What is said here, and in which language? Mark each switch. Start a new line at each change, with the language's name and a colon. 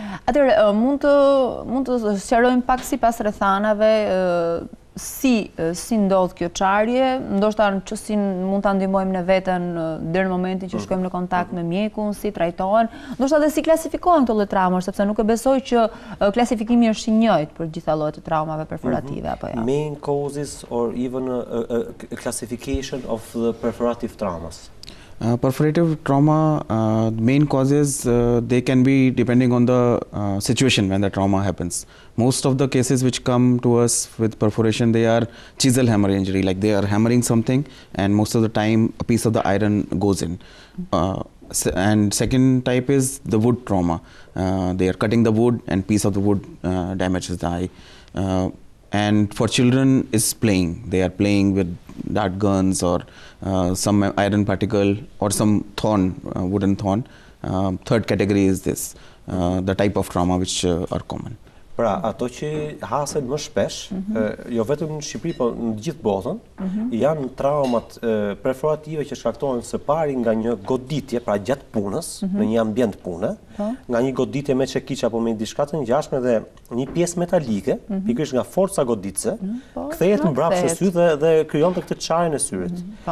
Albanian: Atëherë, mund të sqarojmë pak sipas rrethanave si ndodh kjo çarje, ndoshta që si mund ta ndihmojmë ne veten deri në momentin që shkojmë në kontakt me mjekun, si trajtohen, ndoshta edhe si klasifikohen këto lloj traumash, sepse nuk e besoj që klasifikimi është i njëjtë për gjitha llojet e traumave perforative apo jo.
English: Main causes or even a classification of the perforative traumas. Perforative trauma, main causes, they can be depending on the situation when the trauma happens. Most of the cases which come to us with perforation, they are chisel hammer injury, like they are hammering something and most of the time a piece of the iron goes in. And second type is the wood trauma. They are cutting the wood and piece of the wood damages the eye. And for children is playing. They are playing with dart guns or some iron particle or some thorn, wooden thorn. Third category is this, the type of trauma which are common.
Albanian: Pra, ato që hasen më shpesh, jo vetëm në Shqipëri, po në gjithë botën, janë traumat perforative që shkaktohen së pari nga një goditje, pra gjatë punës, në një ambient pune, nga një goditje me çekiç apo me diçka të ngjashme dhe një pjesë metalike, pikërisht nga forca goditëse, kthehet mbrapsht në sy dhe krijon këtë çarjen e syrit.